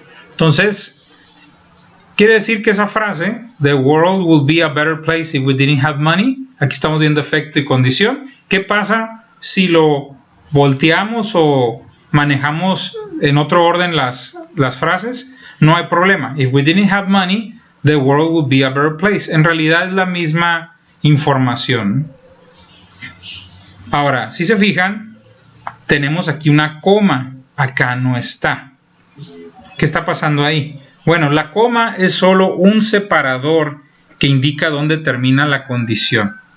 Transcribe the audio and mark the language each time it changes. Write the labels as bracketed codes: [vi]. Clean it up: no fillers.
[es] Entonces, quiere decir que esa frase, [en] the world would be a better place if we didn't have money, [es] aquí estamos viendo efecto y condición. ¿Qué pasa si lo volteamos o manejamos en otro orden las frases? No hay problema. [en] If we didn't have money, the world would be a better place. [es] En realidad es la misma información. Ahora, si se fijan, tenemos aquí una coma. Acá no está. ¿Qué está pasando ahí? Bueno, la coma es solo un separador que indica dónde termina la condición.